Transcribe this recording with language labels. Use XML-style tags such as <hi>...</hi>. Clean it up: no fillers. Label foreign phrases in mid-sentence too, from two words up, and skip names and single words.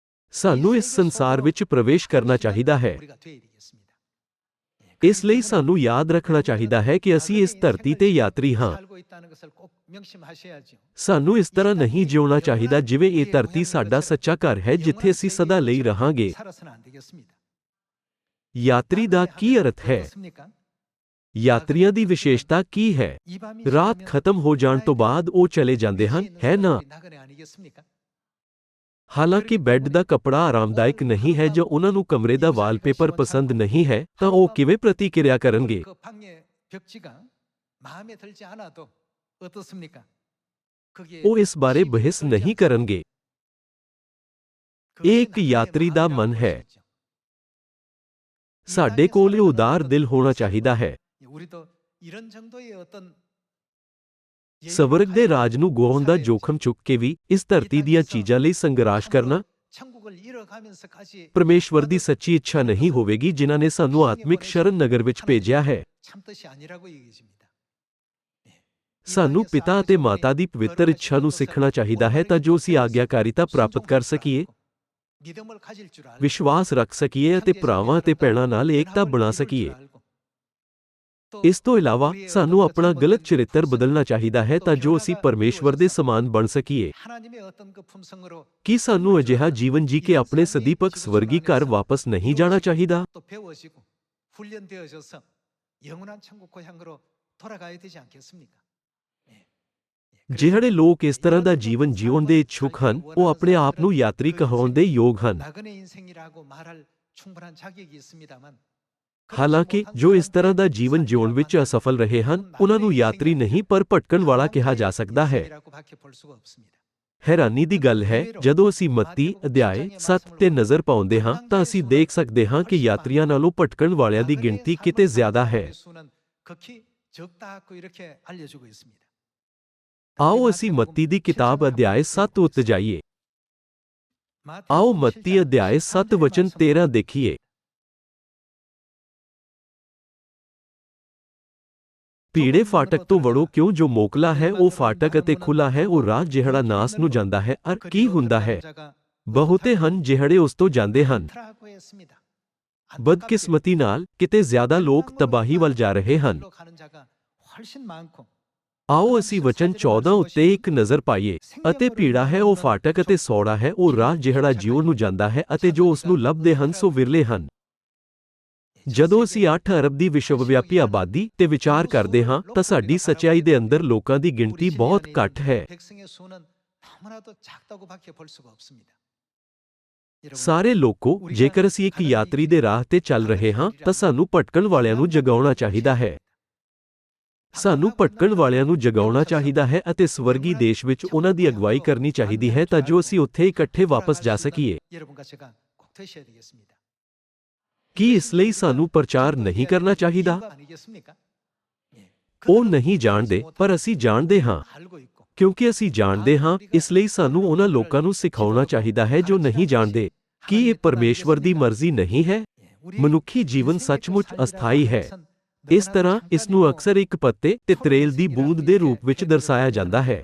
<pa>ਸਾਨੂੰ ਇਸ ਸੰਸਾਰ ਵਿੱਚ ਪ੍ਰਵੇਸ਼ ਕਰਨਾ ਚਾਹੀਦਾ ਹੈ।</pa> <ko>우리가 되어야 되겠습니다.</ko> <pa>ਇਸ ਲਈ ਸਾਨੂੰ ਯਾਦ ਰੱਖਣਾ ਚਾਹੀਦਾ ਹੈ ਕਿ ਅਸੀਂ ਇਸ ਧਰਤੀ ਤੇ ਯਾਤਰੀ ਹਾਂ।</pa> <ko>살고 있다는 것을 꼭 명심하셔야죠.</ko> <pa>ਸਾਨੂੰ ਇਸ ਤਰ੍ਹਾਂ ਨਹੀਂ ਜਿਉਣਾ ਚਾਹੀਦਾ ਜਿਵੇਂ ਇਹ ਧਰਤੀ ਸਾਡਾ ਸੱਚਾ ਘਰ ਹੈ ਜਿੱਥੇ ਅਸੀਂ ਸਦਾ ਲਈ ਰਹਾਂਗੇ।</pa> <ko>살아서는 안 되겠습니다.</ko> <pa>ਯਾਤਰੀ ਦਾ ਕੀ ਅਰਥ ਹੈ?</pa> <ko>어떻습니까?</ko> <pa>ਯਾਤਰੀਆਂ ਦੀ ਵਿਸ਼ੇਸ਼ਤਾ ਕੀ ਹੈ?</pa> <ko>이 밤이</ko> <pa>ਰਾਤ</pa> <ko>지나면</ko> <pa>ਖਤਮ ਹੋ ਜਾਣ ਤੋਂ ਬਾਅਦ ਉਹ ਚਲੇ ਜਾਂਦੇ ਹਨ, ਹੈ ਨਾ?</pa> <ko>나그네 아니겠습니까?</ko> <pa>ਹਾਲਾਂਕਿ ਬੈੱਡ ਦਾ ਕੱਪੜਾ ਆਰਾਮਦਾਇਕ ਨਹੀਂ ਹੈ ਜਾਂ ਉਹਨਾਂ ਨੂੰ ਕਮਰੇ ਦਾ ਵਾਲਪੇਪਰ ਪਸੰਦ ਨਹੀਂ ਹੈ ਤਾਂ ਉਹ ਕਿਵੇਂ ਪ੍ਰਤੀਕਿਰਿਆ ਕਰਨਗੇ?</pa> <ko>그 방의 벽지가 마음에 들지 않아도 어떻습니까? 거기에</ko> <pa>ਉਹ ਇਸ ਬਾਰੇ ਬਹਿਸ ਨਹੀਂ ਕਰਨਗੇ। ਇਹ ਇੱਕ ਯਾਤਰੀ ਦਾ ਮਨ ਹੈ। ਸਾਡੇ ਕੋਲ ਇਹ ਉਦਾਰ ਦਿਲ ਹੋਣਾ ਚਾਹੀਦਾ ਹੈ।</pa> <ko>우리도 이런 정도의 어떤</ko> <pa>ਸਵਰਗ ਦੇ ਰਾਜ ਨੂੰ ਗੁਆਉਣ ਦਾ ਜੋਖਮ ਚੁੱਕ ਕੇ ਵੀ ਇਸ ਧਰਤੀ ਦੀਆਂ ਚੀਜ਼ਾਂ ਲਈ ਸੰਘਰਸ਼ ਕਰਨਾ</pa> <ko>천국을 잃어가면서까지</ko> <pa>ਪਰਮੇਸ਼ਵਰ ਦੀ ਸੱਚੀ ਇੱਛਾ ਨਹੀਂ ਹੋਵੇਗੀ ਜਿਨ੍ਹਾਂ ਨੇ ਸਾਨੂੰ ਆਤਮਿਕ ਸ਼ਰਨ ਨਗਰ ਵਿੱਚ ਭੇਜਿਆ ਹੈ।</pa> <ko>참뜻이 아니라고 얘기해집니다.</ko> <pa>ਸਾਨੂੰ ਪਿਤਾ ਅਤੇ ਮਾਤਾ ਦੀ ਪਵਿੱਤਰ ਇੱਛਾ ਨੂੰ ਸਿੱਖਣਾ ਚਾਹੀਦਾ ਹੈ ਤਾਂ ਜੋ ਅਸੀਂ ਆਗਿਆਕਾਰੀਤਾ ਪ੍ਰਾਪਤ ਕਰ ਸਕੀਏ,</pa> <ko>믿음을 가질 줄 알고</ko> <pa>ਵਿਸ਼ਵਾਸ ਰੱਖ ਸਕੀਏ ਅਤੇ ਭਰਾਵਾਂ ਅਤੇ ਭੈਣਾਂ ਨਾਲ ਏਕਤਾ ਬਣਾ ਸਕੀਏ। ਇਸ ਤੋਂ ਇਲਾਵਾ ਸਾਨੂੰ ਆਪਣਾ ਗਲਤ ਚਰਿੱਤਰ ਬਦਲਣਾ ਚਾਹੀਦਾ ਹੈ ਤਾਂ ਜੋ ਅਸੀਂ ਪਰਮੇਸ਼ਵਰ ਦੇ ਸਮਾਨ ਬਣ ਸਕੀਏ।</pa> <ko>하나님의 어떤 그 품성으로</ko> <pa>ਕੀ ਸਾਨੂੰ ਅਜਿਹਾ ਜੀਵਨ ਜੀ ਕੇ ਆਪਣੇ ਸਦੀਪਕ ਸਵਰਗੀ ਘਰ ਵਾਪਸ ਨਹੀਂ ਜਾਣਾ ਚਾਹੀਦਾ?</pa> <ko>또 배워지고 훈련되어져서 영원한 천국 고향으로 돌아가야 되지 않겠습니까?</ko> <pa>ਜਿਹੜੇ ਲੋਕ ਇਸ ਤਰ੍ਹਾਂ ਦਾ ਜੀਵਨ ਜੀਉਣ ਦੇ ਇੱਛੁਕ ਹਨ ਉਹ ਆਪਣੇ ਆਪ ਨੂੰ ਯਾਤਰੀ ਕਹਾਉਣ ਦੇ ਯੋਗ ਹਨ।</pa> <ko>나그네 인생이라고 말할 충분한 자격이 있습니다만</ko> <pa>ਹਾਲਾਂਕਿ ਜੋ ਇਸ ਤਰ੍ਹਾਂ ਦਾ ਜੀਵਨ ਜਿਉਣ ਵਿੱਚ ਅਸਫਲ ਰਹੇ ਹਨ ਉਹਨਾਂ ਨੂੰ ਯਾਤਰੀ ਨਹੀਂ ਪਰ ਭਟਕਣ ਵਾਲਾ ਕਿਹਾ ਜਾ ਸਕਦਾ ਹੈ।</pa> <ko>인생이라고밖에 볼 수가 없습니다.</ko> <pa>ਹੈਰਾਨੀ ਦੀ ਗੱਲ ਹੈ ਜਦੋਂ ਅਸੀਂ ਮੱਤੀ ਅਧਿਆਇ 7 ਤੇ ਨਜ਼ਰ ਪਾਉਂਦੇ ਹਾਂ ਤਾਂ ਅਸੀਂ ਦੇਖ ਸਕਦੇ ਹਾਂ ਕਿ ਯਾਤਰੀਆਂ ਨਾਲੋਂ ਭਟਕਣ ਵਾਲਿਆਂ ਦੀ ਗਿਣਤੀ ਕਿਤੇ ਜ਼ਿਆਦਾ ਹੈ।</pa> <ko>수는 극히 적다고 이렇게 알려주고 있습니다.</ko> <pa>ਆਓ ਅਸੀਂ ਮੱਤੀ ਦੀ ਕਿਤਾਬ ਅਧਿਆਇ 7 ਉੱਤੇ ਜਾਈਏ। ਆਓ ਮੱਤੀ ਅਧਿਆਇ 7 ਵਚਨ 13 ਦੇਖੀਏ। ਭੀੜੇ ਫਾਟਕ ਤੋਂ ਵੜੋ ਕਿਉਂ ਜੋ ਮੋਕਲਾ ਹੈ ਉਹ ਫਾਟਕ ਅਤੇ ਖੁੱਲਾ ਹੈ ਉਹ ਰਾਹ ਜਿਹੜਾ ਨਾਸ ਨੂੰ ਜਾਂਦਾ ਹੈ ਅਰ ਕੀ ਹੁੰਦਾ ਹੈ? ਬਹੁਤੇ ਹਨ ਜਿਹੜੇ ਉਸ ਤੋਂ ਜਾਂਦੇ ਹਨ।</pa> <ko>라고 했습니다.</ko> <pa>ਬਦਕਿਸਮਤੀ ਨਾਲ ਕਿਤੇ ਜ਼ਿਆਦਾ ਲੋਕ ਤਬਾਹੀ ਵੱਲ ਜਾ ਰਹੇ ਹਨ।</pa> <ko>가는 자가 훨씬 많고</ko> <pa>ਆਓ ਅਸੀਂ ਵਚਨ 14 ਉੱਤੇ ਇੱਕ ਨਜ਼ਰ ਪਾਈਏ। ਅਤੇ ਭੀੜਾ ਹੈ ਉਹ ਫਾਟਕ ਅਤੇ ਸੌੜਾ ਹੈ ਉਹ ਰਾਹ ਜਿਹੜਾ ਜੀਵਨ ਨੂੰ ਜਾਂਦਾ ਹੈ ਅਤੇ ਜੋ ਉਸ ਨੂੰ ਲੱਭਦੇ ਹਨ ਸੋ ਵਿਰਲੇ ਹਨ। ਜਦੋਂ ਅਸੀਂ 8 ਅਰਬ ਦੀ ਵਿਸ਼ਵਵਿਆਪੀ ਆਬਾਦੀ ਤੇ ਵਿਚਾਰ ਕਰਦੇ ਹਾਂ ਤਾਂ ਸਾਡੀ ਸੱਚਾਈ ਦੇ ਅੰਦਰ ਲੋਕਾਂ ਦੀ ਗਿਣਤੀ ਬਹੁਤ ਘੱਟ ਹੈ।</pa> <ko>백성의 수는 너무나도 작다고밖에 볼 수가 없습니다.</ko> <pa>ਸਾਰੇ ਲੋਕੋ ਜੇਕਰ ਅਸੀਂ ਇੱਕ ਯਾਤਰੀ ਦੇ ਰਾਹ ਤੇ ਚੱਲ ਰਹੇ ਹਾਂ ਤਾਂ ਸਾਨੂੰ ਭਟਕਣ ਵਾਲਿਆਂ ਨੂੰ ਜਗਾਉਣਾ ਚਾਹੀਦਾ ਹੈ। ਸਾਨੂੰ ਭਟਕਣ ਵਾਲਿਆਂ ਨੂੰ ਜਗਾਉਣਾ ਚਾਹੀਦਾ ਹੈ ਅਤੇ ਸਵਰਗੀ ਦੇਸ਼ ਵਿੱਚ ਉਹਨਾਂ ਦੀ ਅਗਵਾਈ ਕਰਨੀ ਚਾਹੀਦੀ ਹੈ ਤਾਂ ਜੋ ਅਸੀਂ ਉੱਥੇ ਇਕੱਠੇ ਵਾਪਸ ਜਾ ਸਕੀਏ।</pa> <ko>여러분과 제가 꼭 되셔야 되겠습니다.</ko> <pa>ਕੀ ਇਸ ਲਈ ਸਾਨੂੰ ਪ੍ਰਚਾਰ ਨਹੀਂ ਕਰਨਾ ਚਾਹੀਦਾ?</pa> <ko>이유가 아니겠습니까?</ko> <pa>ਉਹ ਨਹੀਂ ਜਾਣਦੇ ਪਰ ਅਸੀਂ ਜਾਣਦੇ ਹਾਂ।</pa> <ko>알고 있고</ko> <pa>ਕਿਉਂਕਿ ਅਸੀਂ ਜਾਣਦੇ ਹਾਂ ਇਸ ਲਈ ਸਾਨੂੰ ਉਹਨਾਂ ਲੋਕਾਂ ਨੂੰ ਸਿਖਾਉਣਾ ਚਾਹੀਦਾ ਹੈ ਜੋ ਨਹੀਂ ਜਾਣਦੇ। ਕੀ ਇਹ ਪਰਮੇਸ਼ਵਰ ਦੀ ਮਰਜ਼ੀ ਨਹੀਂ ਹੈ? ਮਨੁੱਖੀ ਜੀਵਨ ਸੱਚਮੁੱਚ ਅਸਥਾਈ ਹੈ। ਇਸ ਤਰ੍ਹਾਂ ਇਸ ਨੂੰ ਅਕਸਰ ਇੱਕ ਪੱਤੇ ਤੇ ਤਰੇਲ ਦੀ ਬੂੰਦ ਦੇ ਰੂਪ ਵਿੱਚ ਦਰਸਾਇਆ ਜਾਂਦਾ ਹੈ।</pa>